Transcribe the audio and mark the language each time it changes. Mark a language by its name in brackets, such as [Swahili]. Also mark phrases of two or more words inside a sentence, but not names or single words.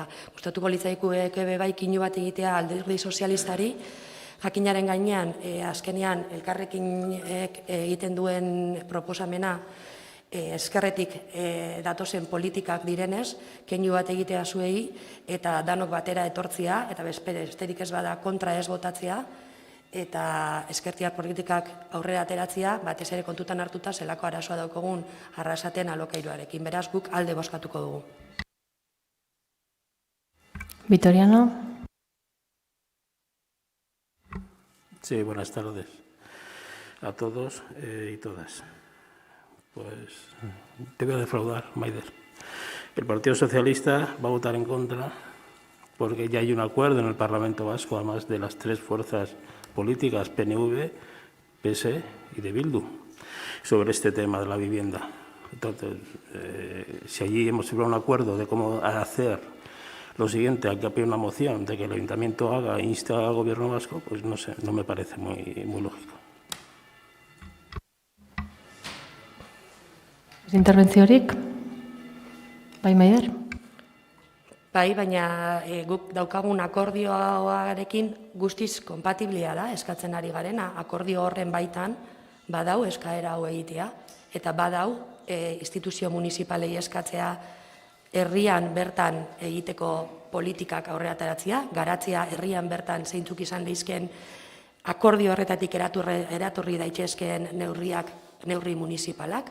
[Basque] Gustatuko litzaikueke bai kinu bat egitea alderdi sozialistari, jakinaren gainean, azkenean elkarrekin egiten duen proposamena, ezkerretik datozen politikak direnez, keinu bat egitea zuei, eta danok batera etortzea, eta besterik ez bada kontra ez botatzea, eta ezkertiar politikak aurrera ateratzea, batez ere kontutan hartuta zelako arazoa daukagun Arrasaten alokairuarekin. Beraz, guk alde bozkatuko dugu. [Spanish] Vitoriano. Sí, buenas tardes a todos y todas. Pues te voy a defraudar, Maider. El Partido Socialista va a votar en contra porque ya hay un acuerdo en el Parlamento Vasco, además de las tres fuerzas políticas, PNV, PS y de Bildu, sobre este tema de la vivienda. Entonces, si allí hemos llegado a un acuerdo de cómo hacer lo siguiente, hay que pedir una moción de que el Ayuntamiento haga e inste al Gobierno vasco, pues no sé, no me parece muy lógico. [Basque] Interbentziorik? Bai, Maider? Bai, baina guk daukagun akordioarekin guztiz konpatiblia da, eskatzen ari garena. Akordio horren baitan badau eskaera hau egitea, eta badau instituzio municipalei eskatzea herrian bertan egiteko politikak aurrera ateratzea, garatzea herrian bertan zeintzuk izan leizken akordio horretatik eratorri daitezkeen neurri municipalak.